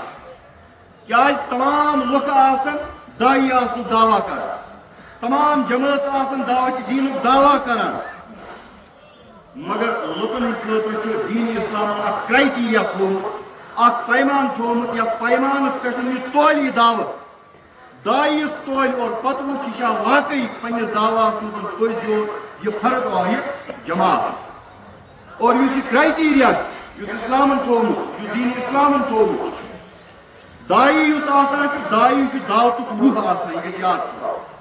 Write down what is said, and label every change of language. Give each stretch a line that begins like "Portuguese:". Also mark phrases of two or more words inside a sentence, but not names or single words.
Kashmiri: کیٛازِ تمام لُکھ آسن دائی آسنُک دعویٰ کران، تمام جماعت آسن دعوت دینُک دعویٰ کران، مگر لُکن ہٕنٛدِ خٲطرٕ چھُ دین اسلامن اکھ کرائٹیریا تھوٚومُت، اکھ پیمان تھوٚومُت یتھ پیمانس پٮ۪ٹھ یہِ تولہِ یہِ دعوت دائی یُس تولہِ اور پتہٕ وٕچھ یہِ چھا واقعی پننِس دعواہس منٛز پٔزۍ یور یہِ فرض آیہِ جماعت. اور یُس یہِ کرائٹیریا چھُ یُس اسلامن تھوٚومُت یُس دین اسلامن تھوٚومُت چھُ دائی یُس آسان چھُ دائی چھُ دعوتُک روح آسان. یہِ گژھِ یاد تھاوُن.